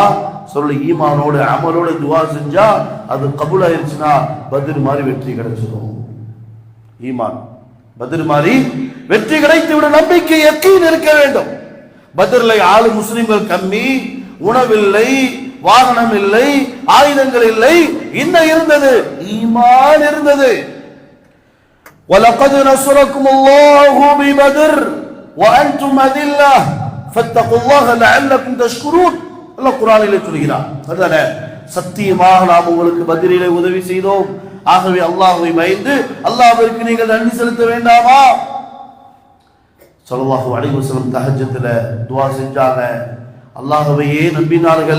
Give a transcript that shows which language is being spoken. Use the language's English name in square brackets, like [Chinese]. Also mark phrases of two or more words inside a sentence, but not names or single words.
[Tamil] சொல்லு, ஈமானோடு அமலோடு துவா செஞ்சா அது கபூல் ஆயிருச்சுன்னா பத்ர் மாதிரி வெற்றி கிடைச்சிடும். ஈமான் பத்ர் மாதிரி வெற்றி கிடைத்து விட நம்பிக்கை யக்கீன் இருக்க வேண்டும். பத்ர்ல ஆளு முஸ்லிம்கள் கம்மி, உணவில்லை, வாகனம் இல்லை, ஆயுதங்கள் இல்லை, என்ன இருந்தது? ஈமான் இருந்தது. [Arabic] وَلَقَدْ نَصَرَكُمُ اللَّهُ بِبَدْرٍ وَأَنْتُمْ أَذِلَّةٌ فَاتَّقُوا اللَّهَ لَعَلَّكُمْ تَشْكُرُونَ. [Tamil] அல்லாஹ் குர்ஆனிலே சொல்கிறான். அதுதானே, சத்தியமாக நாம் உங்களுக்கு பத்ரிலே உதவி செய்தோம், ஆகவே அல்லாஹ்வை பயந்து அல்லாஹ்விற்கு நீங்கள் நன்றி செலுத்த வேண்டாமா? [Arabic] صلى الله عليه وسلم [Tamil] தஹஜ்ஜுல துஆ செஞ்சாங்க, அல்லாஹ்வையே நம்பினார்கள்.